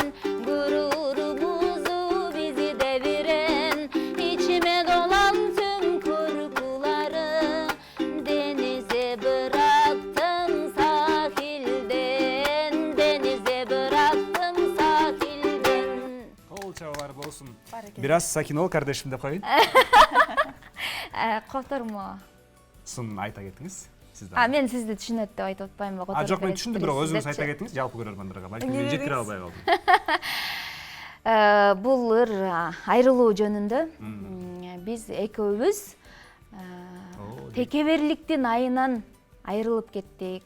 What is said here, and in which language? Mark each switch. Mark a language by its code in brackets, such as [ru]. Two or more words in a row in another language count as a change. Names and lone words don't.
[tr] Gururumuzu bizi deviren. İçime dolan tüm korkuları. Denize bıraktım sahilden. Denize bıraktım sahilden. [ky] Кол чабалар болсун. Баракелде. Бир аз [tr] sakin ol kardeşim [ky] деп коеюн. Котормо? Сын айта кетиңиз. Сиз Мен сизди түшүнөт деп айтып атпаймынбы? Жок, мен түшүндүм, бирок өзүңүз айта кетиңиз, жалпы көрөрмандырга. Балким мен жеткире албай калдым. Бул ыр айрылуу жөнүндө биз экөөбүз текеберликтин айынан айрылып кеттик.